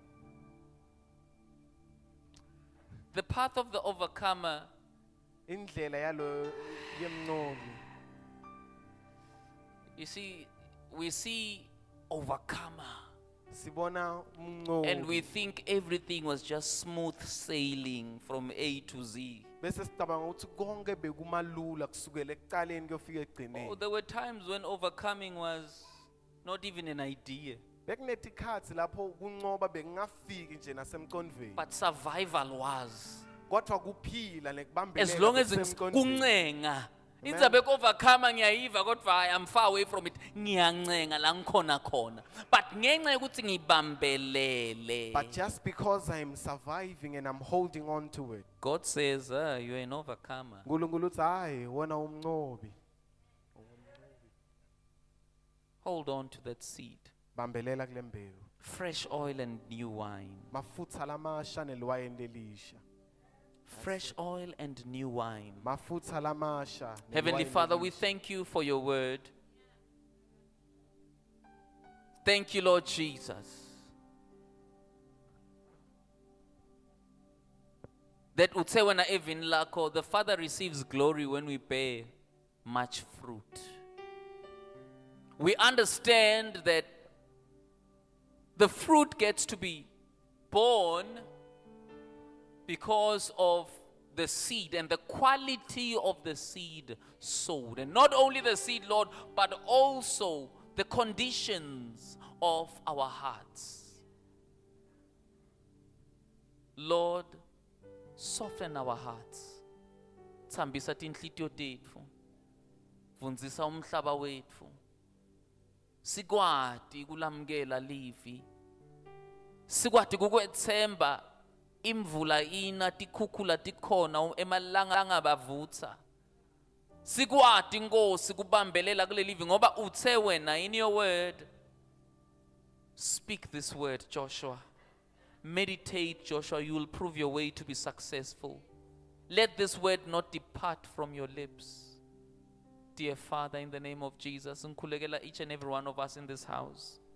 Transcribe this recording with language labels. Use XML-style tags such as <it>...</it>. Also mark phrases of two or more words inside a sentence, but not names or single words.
<en>The path of the overcomer</en> <ss>indlela yalo yemnqobi.</ss> <en>You see, we see overcomer</en> <ss>Sibona umnqobi.</ss> <en>and we think everything was just smooth sailing from A to Z.</en> <ss>Bese sicabanga ukuthi konke bekumalula kusukela ekuqaleni kuyofika</ss> <en>Oh,</en> <ss>ekugcineni.</ss> <en>there were times when overcoming was not even an idea,</en> <ss>Bekunetikhathi lapho kunqoba bekungafiki nje nasemqondweni.</ss> <en>but survival was.</en> <ss>Kodwa kuphila nekubambelela</ss> <en>As long as</en> <ss>kusemqondweni. kuncenga. Indzabe overcome ngiyayiva kodwa</ss> <en>I am far away from it.</en> <ss>Ngiyancenga la ngikhona khona. But ngenxa yokuthi ngibambelele.</ss> <en>But just because I'm surviving and I'm holding on to it, God says, you're an overcomer.</en> <ss>uNkulunkulu uthi hayi wona umnqobi.</ss> <en>Hold on to that seed.</en> <ss>Bambelela kule mbewu.</ss> <en>Fresh oil and new wine.</en> <ss>Mafutha lamasha neliwayeni lelisha.</ss> <en>fresh oil and new wine.</en> <ss>mafutha lamasha</ss> <en>Heavenly</en> <ss>newayini</ss> <en>Father, we</en> <ss>elisha.</ss> <en>thank you for your word. Thank you, Lord Jesus, that</en> <ss>uthe wena evini lakho,</ss> <en>the Father receives glory when we bear much fruit. We understand that the fruit gets to be born because of the seed and the quality of the seed sowed. And not only the seed, Lord, but also the conditions of our hearts. Lord, soften our hearts.</en> <ss>Thambisa tinhlitiyo tethu. Vunzisa umhlaba wethu. Sikwati kulamukela livi. Sikwati kukwethemba imvula ina tikhukhula tikhona emalanga bavutha. Sikwati Nkosi kubambelela kule livi ngoba uthe wena</ss> <en>in your word. Speak this word, Joshua. Meditate, Joshua, you will prove your way to be successful. Let this word not depart from your lips. Dear Father, in the name of Jesus, ngikhulekela each and every one of us in this house.</en>